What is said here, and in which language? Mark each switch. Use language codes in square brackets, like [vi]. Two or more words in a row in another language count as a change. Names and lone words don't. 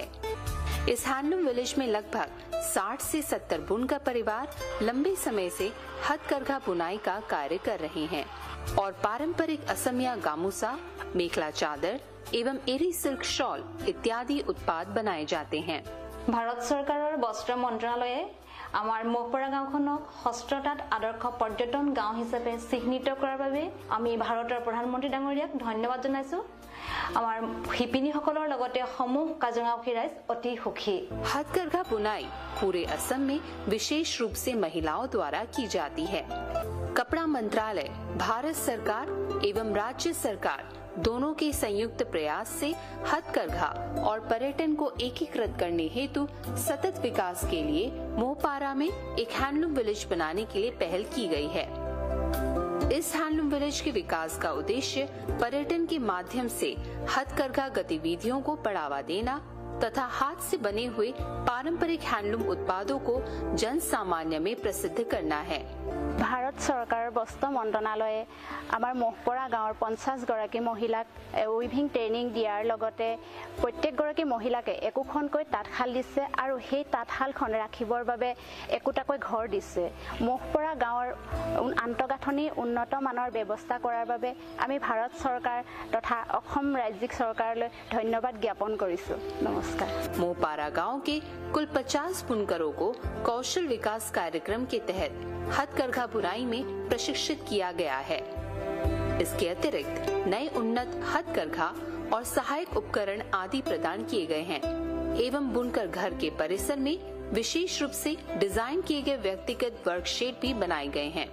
[hi] इस हैंडलूम विलेज में लगभग 60 से 70 बुनकर परिवार लंबे समय से हथकरघा बुनाई का कार्य कर रहे हैं और पारंपरिक असमिया गामूसा, मेखला चादर एवं एरी सिल्क शॉल इत्यादि उत्पाद बनाए जाते हैं। [as] ভাৰত চৰকাৰৰ বস্ত্ৰ মন্ত্ৰালয়ে আমাৰ মোহপাৰা গাঁওখনক হস্ততাঁত আদৰ্শ পৰ্যটন গাঁও হিচাপে চিহ্নিত কৰাৰ বাবে আমি ভাৰতৰ প্ৰধানমন্ত্ৰী ডাঙৰীয়াক ধন্যবাদ জনাইছো। আমাৰ শিপিনীসকলৰ লগতে সমূহ কাজিৰঙাবাসী ৰাইজ অতি সুখী। [hi] हथकरघा बुनाई पूरे असम में विशेष रूप से महिलाओं द्वारा की जाती है। कपड़ा मंत्रालय, भारत सरकार एवं राज्य सरकार दोनों के संयुक्त प्रयास से हथकरघा और पर्यटन को एकीकृत करने हेतु सतत विकास के लिए मोहपारा में एक हैंडलूम विलेज बनाने के लिए पहल की गई है। इस हैंडलूम विलेज के विकास का उद्देश्य पर्यटन के माध्यम से हथकरघा गतिविधियों को बढ़ावा देना तथा हाथ से बने हुए पारंपरिक हैंडलूम उत्पादों को जन सामान्य में प्रसिद्ध करना है। [as] भारत চৰকাৰৰ বস্ত্ৰ মন্ত্ৰণালয়ে আমাৰ মহপৰা গাঁৱৰ 50 গৰাকী মহিলাক উইভিং ট্ৰেইনিং দিয়াৰ লগতে প্ৰত্যেকগৰাকী মহিলাকে একোখনকৈ তাঁতশাল দিছে আৰু সেই তাঁতশালখন ৰাখিবৰ বাবে একোটাকৈ ঘৰ দিছে। মহপৰা গাঁৱৰ আন্তঃগাঁথনি উন্নত মানৰ ব্যৱস্থা কৰাৰ বাবে আমি ভাৰত চৰকাৰ তথা অসম ৰাজ্যিক চৰকাৰলৈ ধন্যবাদ জ্ঞাপন কৰিছো। নমস্কাৰ। [hi] मोहपारा गांव के कुल 50 बुनकरों को कौशल विकास कार्यक्रम के तहत हथकरघा बुनाई में प्रशिक्षित किया गया है। इसके अतिरिक्त नए उन्नत हथकरघा और सहायक उपकरण आदि प्रदान किए गए हैं एवं बुनकर घर के परिसर में विशेष रूप से डिजाइन किए गए व्यक्तिगत वर्कशेड भी बनाए गए हैं।